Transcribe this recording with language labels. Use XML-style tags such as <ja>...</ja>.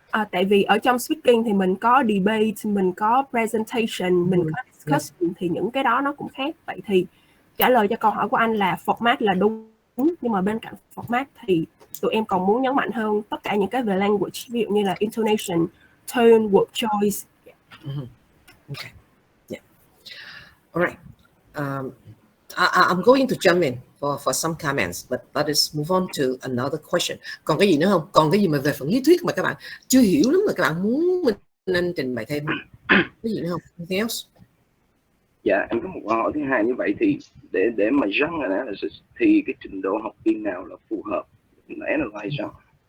<vi>Tại vì ở trong speaking thì mình có debate, mình có presentation, mình có discussion, thì những cái đó nó cũng khác. Vậy thì trả lời cho câu hỏi của anh là format là đúng, nhưng mà bên cạnh format thì tụi em còn muốn nhấn mạnh hơn tất cả những cái về language, ví dụ như là intonation, tone, word choice.</vi> <en>Okay. Yeah. All right. I'm going to jump in for some comments, but let us move on to another question.</en> <vi>Còn cái gì nữa không? Còn cái gì mà về phần lý thuyết mà các bạn chưa hiểu lắm mà các bạn muốn mình nên trình bày thêm? Cái gì nữa không?</vi> <en>Anything else?</en> <vi>Dạ, em có một câu hỏi thứ hai như vậy thì để mà genre analysis thì cái trình độ học viên nào là phù hợp để analyze genre?</vi>